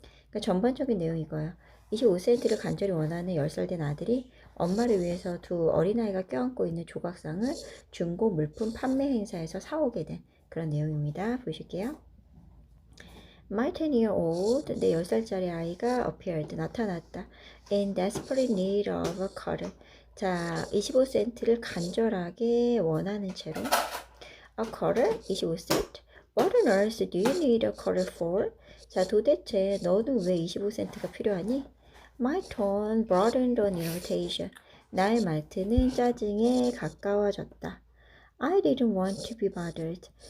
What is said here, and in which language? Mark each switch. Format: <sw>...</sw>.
<ko>그러니까 전반적인 내용이 이거예요. 25센트를 간절히 원하는 10살 된 아들이 엄마를 위해서 두 어린아이가 껴안고 있는 조각상을 중고 물품 판매 행사에서 사오게 된 그런 내용입니다. 보실게요.</ko> <en>My 10-year-old,</en> <ko>내 10살짜리 아이가</ko> <en>appeared,</en> <ko>나타났다.</ko> <en>In desperate need of a quarter.</en> <ko>자, 25센트를 간절하게 원하는 채로.</ko> <en>A quarter?</en> <ko>25센트.</ko> <en>What on earth do you need a quarter for?</en> <ko>자, 도대체 너는 왜 25센트가 필요하니?</ko> <en>My tone broadened on irritation.</en> <ko>나의 말투는 짜증에 가까워졌다.</ko> <en>I didn't want to be bothered.</en>